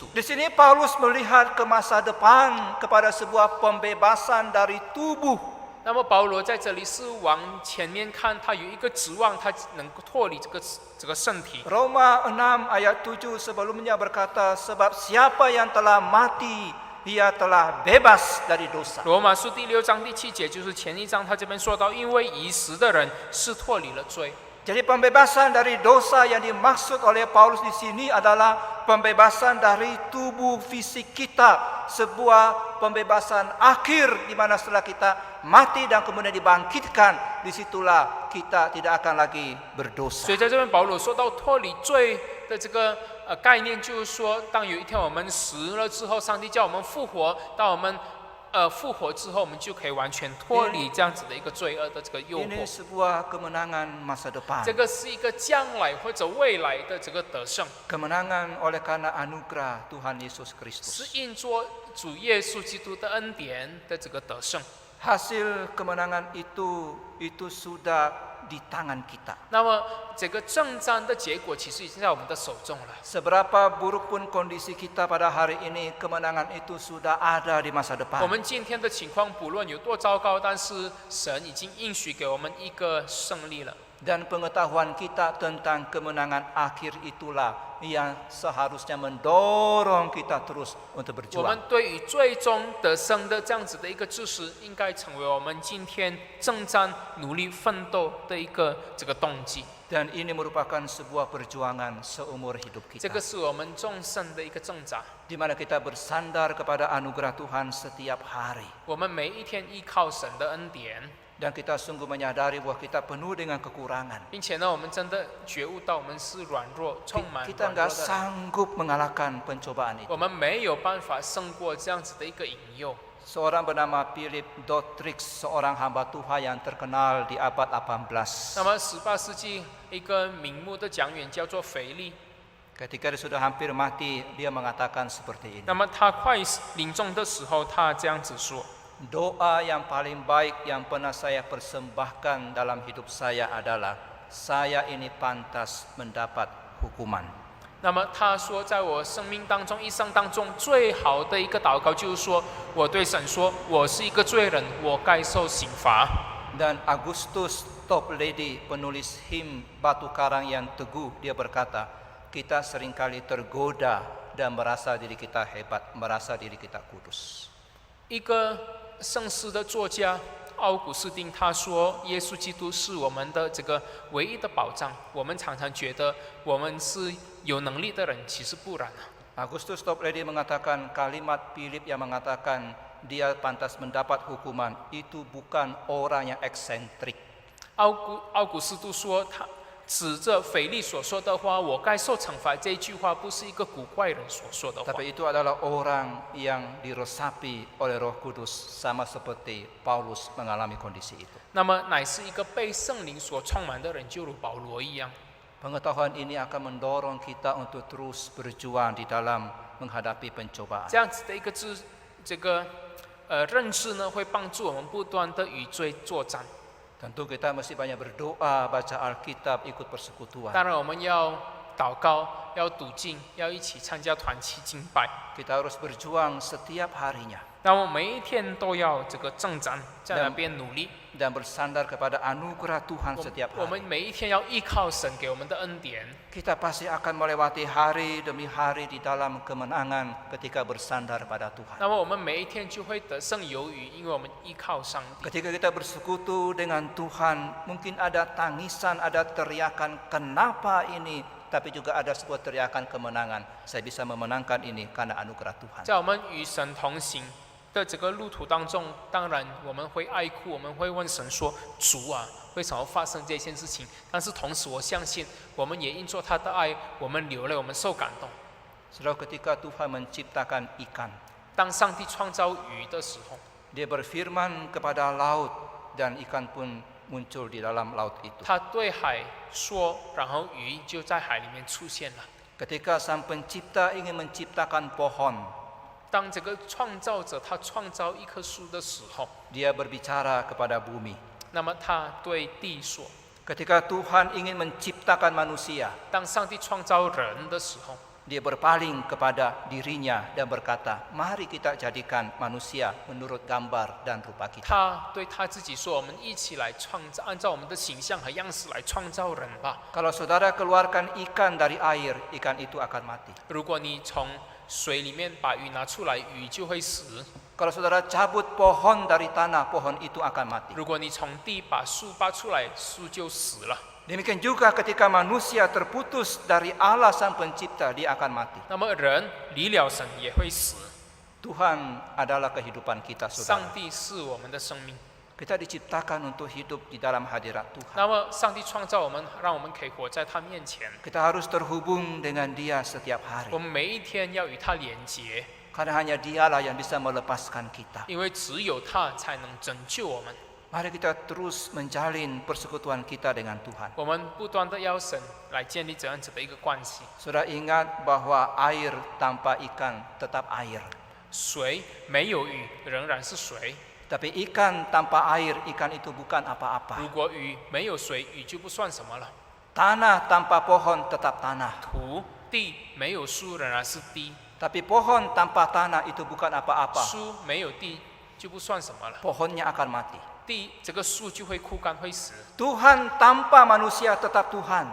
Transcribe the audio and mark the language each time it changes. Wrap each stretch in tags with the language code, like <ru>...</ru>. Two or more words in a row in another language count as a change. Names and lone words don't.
<id>Di sini Paulus melihat ke masa depan kepada sebuah pembebasan dari tubuh.</id> <zh>那么保罗在这里是往前面看，他有一个指望，他能够脱离这个身体。</zh> <id>Roma 6 ayat 7 sebelumnya berkata, sebab siapa yang telah mati, ia telah bebas dari dosa.</id> <zh>罗马书第6章第7节就是前一章，他这边说到，因为已死的人是脱离了罪。</zh> <id>Jadi pembebasan dari dosa yang dimaksud oleh Paulus di sini adalah pembebasan dari tubuh fisik kita, sebuah pembebasan akhir di mana setelah kita mati dan kemudian dibangkitkan, disitulah kita tidak akan lagi</id> <zh>所</zh> <id>berdosa.</id> <zh>以在这边保罗说到脱离罪的这个概念，就是说，当有一天我们死了之后，上帝叫我们复活，当我们复活之后，我们就可以完全脱离这样子的一个罪恶的这个诱</zh> <id>Ini</id> <zh>惑。</zh> <id>sebuah kemenangan masa depan.</id> <zh>这个是一个将来或者未来的这个得胜，</zh> <id>Kemenangan oleh karena anugerah Tuhan Yesus</id> <zh>是</zh> <id>Kristus.</id> <zh>因着主耶稣基督的恩典的这个得胜。</zh> <id>Hasil kemenangan itu sudah di tangan kita.</id> <zh>那么这个征战的结果其实已经在我们的手中了。</zh> <id>Seberapa buruk pun kondisi kita pada hari ini, kemenangan itu sudah ada di masa</id> <zh>我</zh> <id>depan.</id> <zh>们今天的情况不论有多糟糕，但是神已经应许给我们一个胜利了。</zh> <id>Dan pengetahuan kita tentang kemenangan akhir itulah yang seharusnya mendorong kita terus untuk</id> <zh>我们</zh> <id>berjuang.</id> <zh>对于最终得胜的这样子的一个知识，应该成为我们今天征战、努力奋斗的一个这个动机。</zh> <id>Dan ini merupakan sebuah perjuangan seumur hidup</id> <zh>这</zh> <id>kita.</id> <zh>个是我们众生的一个挣扎。</zh> <id>Di mana kita bersandar kepada anugerah Tuhan setiap hari.</id> <zh>我们每一天依靠神的恩典，</zh> <id>Dan kita sungguh menyadari bahwa kita penuh dengan kekurangan.</id> <zh>并且呢，我们真的觉悟到我们是软弱、充满</zh> <id>Kita</id> <zh>软弱</zh> <id>nggak</id> <zh>的人，</zh> <id>sanggup mengalahkan pencobaan itu.</id> <zh>我们没有办法胜过这样子的一个引诱。</zh> <id>Seorang bernama Philip Dotrix, seorang hamba Tuhan yang terkenal di abad 18.</id> <zh>那么18世纪一个名目的讲员叫做腓力，</zh> <id>Ketika dia sudah hampir mati, dia mengatakan seperti ini.</id> <zh>那么他快临终的时候，他这样子说。</zh> <id>Doa yang paling baik yang pernah saya persembahkan dalam hidup saya adalah saya ini pantas mendapat hukuman.</id> <zh>那么他说，在我生命当中、一生当中，最好的一个祷告就是说，我对神说，我是一个罪人，我该受刑罚。</zh> <id>Dan Agustus Toplady, penulis him Batu Karang yang Teguh, dia berkata, kita seringkali tergoda dan merasa diri kita hebat, merasa diri kita kudus.</id> <zh>一个圣诗的作家奥古斯丁他说，耶稣基督是我们的这个唯一的保障。我们常常觉得我们是有能力的人，其实不然啊。</zh> <id>Agustus Toplady mengatakan kalimat Philip yang mengatakan dia pantas mendapat hukuman itu bukan orang yang eksentrik.</id> <zh>奥古斯都说，他指着腓力所说的话，我该受惩罚这一句话，不是一个古怪人所说的话，</zh> <id>Tapi itu adalah orang yang diresapi oleh Roh Kudus sama seperti Paulus mengalami kondisi itu.</id> <zh>那么乃是一个被圣灵所充满的人，就如保罗一样。</zh> <id>Pengetahuan ini akan mendorong kita untuk terus berjuang di dalam menghadapi pencobaan.</id> <zh>这样子的一个认知呢，会帮助我们不断的与罪作战。</zh> <id>Tentu kita mesti banyak berdoa, baca Alkitab, ikut persekutuan.</id> <zh>当然，我们要祷告，要读经，要一起参加团契敬拜。</zh> <id>Kita harus berjuang setiap harinya</id> <zh>那么每一天都要这个征战，在那边努力。</zh> <id>dan bersandar kepada anugerah Tuhan setiap</id> <zh>我们</zh> <id>hari.</id> <zh>每一天要依靠神给我们的恩典。</zh> <id>Kita pasti akan melewati hari demi hari di dalam kemenangan ketika bersandar pada Tuhan.</id> <zh>那么我们每一天就会得胜有余，因为我们依靠上帝。</zh> <id>Ketika kita bersekutu dengan Tuhan, mungkin ada tangisan, ada teriakan, kenapa ini tapi juga ada sebuah teriakan kemenangan. Saya bisa memenangkan ini karena anugerah Tuhan.</id> <zh>在我们与神同行的这个路途当中，当然我们会哀哭，我们会问神说：“主啊，为什么发生这件事情？” 但是同时，我相信我们也因着他的爱，我们流泪，我们受感动。</zh> <id>Saudara, ketika Tuhan menciptakan ikan,</id> <zh>当上帝创造鱼的时候，</zh> <id>Dia berfirman kepada laut dan ikan pun muncul di dalam laut itu.</id> <zh>他对海说，然后鱼就在海里面出现了。</zh> <id>Ketika Sang Pencipta ingin menciptakan pohon,</id> <zh>当这个创造者他创造一棵树的时候，</zh> <id>Dia berbicara kepada bumi.</id> <zh>那么他对地说。</zh> <id>Ketika Tuhan ingin menciptakan manusia,</id> <zh>当上帝创造人的时候，</zh> <id>Dia berpaling kepada dirinya dan berkata, mari kita jadikan manusia menurut gambar dan rupa kita.</id> <zh>他对他自己说：“我们一起来创造，按照我们的形象和样式来创造人吧。</zh> <id>Kalau saudara keluarkan ikan dari air, ikan itu akan mati. ”</id> <zh>如果你从水里面把鱼拿出来，鱼就会死；</zh> <id>Kalau saudara cabut pohon dari tanah, pohon itu akan mati.</id> <zh>如果你从地把树拔出来，树就死了。</zh> <id>Demikian juga ketika manusia terputus dari Allah Sang Pencipta, dia akan mati.</id> <zh>那么人离了神也会死。</zh> <id>Tuhan adalah kehidupan kita,</id> <zh>上</zh> <id>saudara.</id> <zh>帝是我们的生命，</zh> <id>Kita diciptakan untuk hidup di dalam hadirat Tuhan.</id> <zh>那么上帝创造我们，让我们可以活在他面前。</zh> <id>Kita harus terhubung dengan Dia setiap</id> <zh>我</zh> <id>hari.</id> <zh>们每一天要与他连结，</zh> <id>Karena hanya Dialah yang bisa melepaskan kita.</id> <zh>因为只有他才能拯救我们。</zh> <id>Mari kita terus menjalin persekutuan kita dengan Tuhan.</id> <zh>我们不断的要神来建立这样子的一个关系。</zh> <id>Saudara ingat bahwa air tanpa ikan tetap air.</id> <zh>水没有鱼仍然是水，</zh> <id>Tapi ikan tanpa air, ikan itu bukan apa-apa.</id> <zh>如果鱼没有水，鱼就不算什么了。</zh> <id>Tanah tanpa pohon tetap tanah.</id> <zh>土地没有树仍然是地，</zh> <id>Tapi pohon tanpa tanah itu bukan apa-apa.</id> <zh>树没有地就不算什么了。</zh> <id>Pohonnya akan mati.</id> <zh>地这个树就会枯干会死。</zh> <id>Tuhan tanpa manusia tetap Tuhan.</id>